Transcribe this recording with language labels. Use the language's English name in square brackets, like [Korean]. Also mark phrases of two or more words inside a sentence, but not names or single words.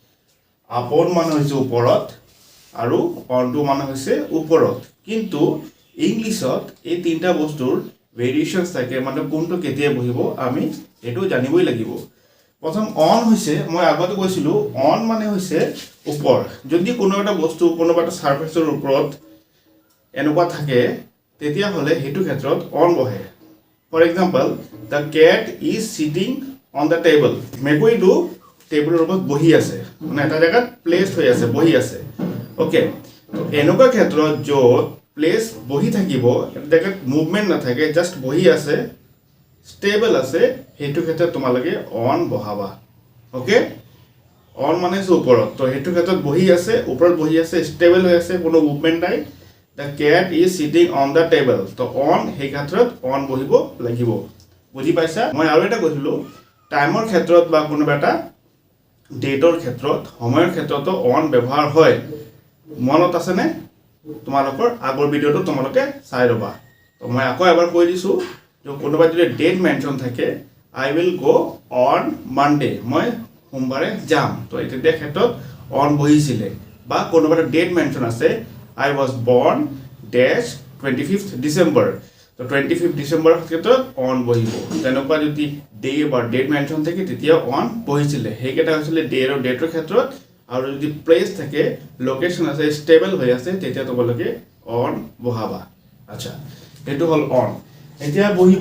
[Assamese] আপন মানে হৈছে ওপৰত আৰু [English] on to [Assamese] মানে হৈছে ওপৰত কিন্তু ইংলিশত এই তিনটা বস্তুৰ ভেৰিয়েশনস থাকে মানে কোনটো কেতিয়া বহিব আমি এটো জানিবই লাগিব প্ৰথম অন হৈছে মই আগতে কৈছিলো অন মানে হৈছে ওপৰ যদি কোনো এটা বস্তু কোনো এটা সাৰফেসৰ ওপৰত এনেকুৱা থাকে তেতিয়া হলে হেতু ক্ষেত্ৰত অন বহে [English] for example the cat is sitting on the table [Assamese] মেকুৰীটো টেবুলৰ ওপৰত বহি আছে মানে এটা জায়গাত প্লেসড হৈ আছে বহি আছে ওকে তো এনেকুৱা ক্ষেত্ৰত য'ত প্লেস বহি থাকিব এটা জায়গাত মুভমেন্ট নাথাকে জাস্ট বহি আছে স্টেবল আছে হেতু ক্ষেত্ৰত তোমালকে অন বহাবা ওকে অন মানে ওপৰত তো হেতু ক্ষেত্ৰত বহি আছে ওপৰত বহি আছে স্টেবল হৈ আছে কোনো মুভমেন্ট নাই [English] the cat is sitting on the table [Assamese] তো অন সেই ক্ষেত্ৰত অন বহিব লাগিব বুজি পাইছা মই আৰু এটা কৈছিলো টাইমৰ ক্ষেত্ৰত বা কোনো এটা ডেটৰ ক্ষেত্ৰত সময়ৰ ক্ষেত্ৰতো অন ব্যৱহাৰ হয় মনত আছে নে তোমালোকৰ আগৰ ভিডিওটো তোমালোকে চাই ৰবা তো মই আকৌ এবাৰ কৈ দিছো যে কোনোবা যদি [English] date mention [Assamese] থাকে [English] I will go on Monday [Assamese] মই সোমবাৰে যাম তো এটা ক্ষেত্ৰত অন বহিছিলে বা কোনোবা [English] date mention [Assamese] আছে [English] I was born dash 25th December [Assamese] তো 25th December ক্ষেত্ৰত অন বহিব তেনেকুৱা যদি ডে বা [English] date mention [Assamese] থাকে তেতিয়া অন বহিছিলে হেকেটা হৈছিল ডে আৰু ডেটৰ ক্ষেত্ৰত আৰু যদি প্লেস থাকে লোকেশন আছে স্টেবল হৈ আছে তেতিয়া তোমালোকে অন বহাবা আচ্ছা এটো হল অন এতিয়া বহিব